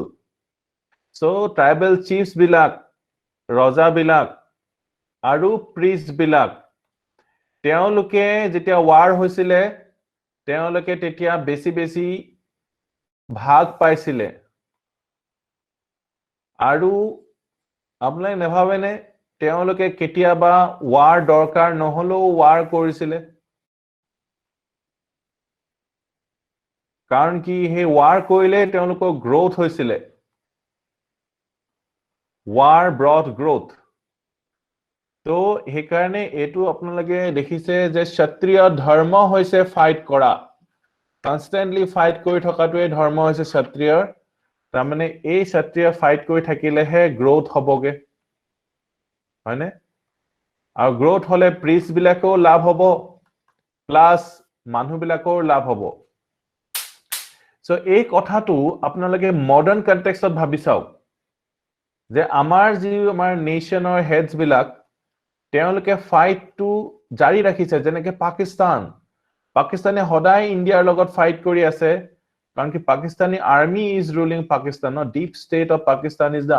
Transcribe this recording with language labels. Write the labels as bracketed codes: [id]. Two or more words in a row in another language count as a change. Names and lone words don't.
[en] So tribal chiefs [as] বিলাক ৰজা বিলাক আৰু priest বিলাক তেওঁলোকে যেতিয়া war হৈছিল তেওঁলোকে তেতিয়া বেছি ভাগ পাইছিল আৰু আপুনি নেভাবেনে তেওঁলোকে কেতিয়াবা war দৰকাৰ নহʼলো war কৰিছিলে কাৰণ কি হে war কʼলে তেওঁলোকৰ growth হৈছিলে [en] War brought growth. [as] So, হেইকাৰণে এইটো আপোনালোকে দেখিছে যে ক্ষত্ৰিয় ধৰ্ম হৈছে fight কৰা. [en] Constantly fight [as] কৰি থকাটোৱে ধৰ্ম হৈছে ক্ষত্ৰিয়. তেমানে এই ক্ষত্ৰিয় fight কৰি থাকিলেহে growth হʼবগৈ. হয়নে? আৰু growth হʼলে priest বিলাকো লাভ হʼব plus মানুহ বিলাকো লাভ হʼব. So, এই কথাটো আপোনালোকে [en] modern context [as] ত ভাবি চাওক. যে আমাৰ যি আমাৰ [en] nation's heads [as] বিলাক তেওঁলোকে [en] fight to [as] জাৰি ৰাখিছে যেনেকে পাকিস্তানে হদাই ইন্ডিয়াৰ লগত ফাইট কৰি আছে কাৰণ কি [en] Pakistani army is ruling Pakistan no deep state of Pakistan is the